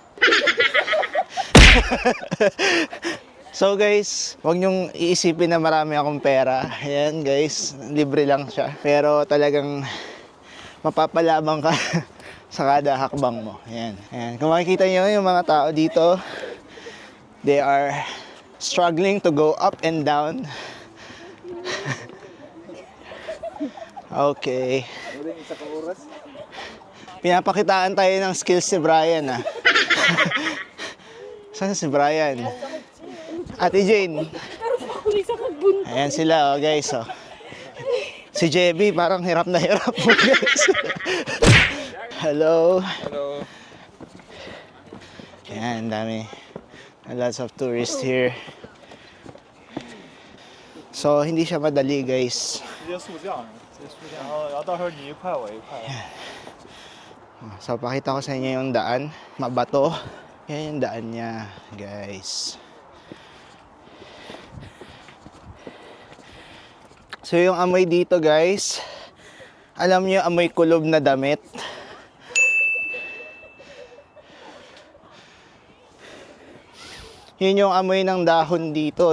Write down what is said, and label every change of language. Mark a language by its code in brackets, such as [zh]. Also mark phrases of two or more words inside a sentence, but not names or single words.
[tl] So guys, huwag nyong iisipin na marami akong pera. Ayan guys, libre lang siya. Pero talagang mapapalabang ka sa kada hakbang mo. Ayan. Ayan. Kung makikita nyo yung mga tao dito, [en] they are struggling to go up and down. Okay. [tl] Pinapakitaan tayo ng skills si Brian, ah. Saan si Brian? Ate Jane. Ayan sila, oh, guys, oh. Si Jebby parang hirap na hirap mo, guys. Hello. Hello. Ayan, dami. [en] Lots of tourists here. [tl] So, hindi siya madali, guys. [zh] 直接速降，然后到时候你一块我一块。 [tl] So, pakita ko sa inyo yung daan. Mabato. Yan yung daan niya, guys. So, yung amoy dito, guys. Alam niyo, amoy kulob na damit. Yun yung amoy ng dahon dito.